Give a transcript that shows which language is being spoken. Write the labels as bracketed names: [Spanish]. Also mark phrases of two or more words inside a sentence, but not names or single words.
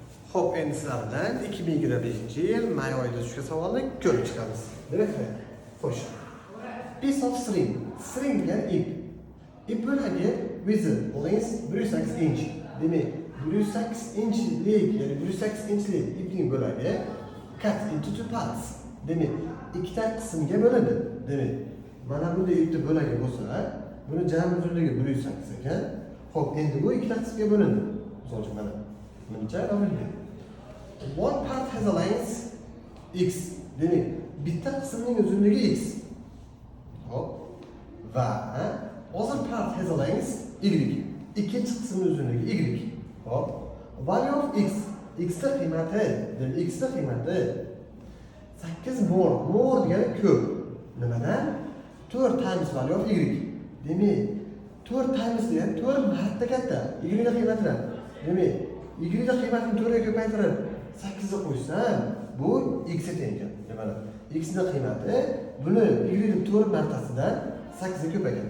[Uzbek] Xo'p, endi sizlardan 2025-yil may oyida tushgan savolni ko'rib chiqamiz. Demak, xo'sh. [English] Piece of string. [Uzbek] String degan ip. Ip bo'lagi [English] with length 108 inch. [Uzbek] Demak, 108 inchlik, ya'ni 108 inchlik ipning bo'lagi [English] cut into two parts. [Uzbek] Demak, ikkita qismga bo'linadi. Demak, mana bunday ipning bo'lagi bo'lsa, buni jami uzunligi 108 ekan. Xo'p, endi bu ikkita qismga bo'linadi. Misol uchun mana buncha bo'ladi. [English] One part has a length x. [Uzbek] Demak, bitta qismning uzunligi x. Hop. [English] Va other part has a length y. [Uzbek] Ikkinchi qismning uzunligi y. Hop. [English] Value of x. [Uzbek] X ning qiymati, demak x ning qiymati [English] 8 more. [Uzbek] More degani ko'p. Nimadan? [English] 4 times value of y. [Uzbek] Demak, [English] 4 times [Uzbek] degan 4 marta katta. Y ning qiymati. Demak, y ning qiymatini 4 ga ko'paytirib 8 ga qo'ysam, bu x ga teng ekan. Mana x ning qiymati buni y ning 4 martasidan 8 ga ko'paygan.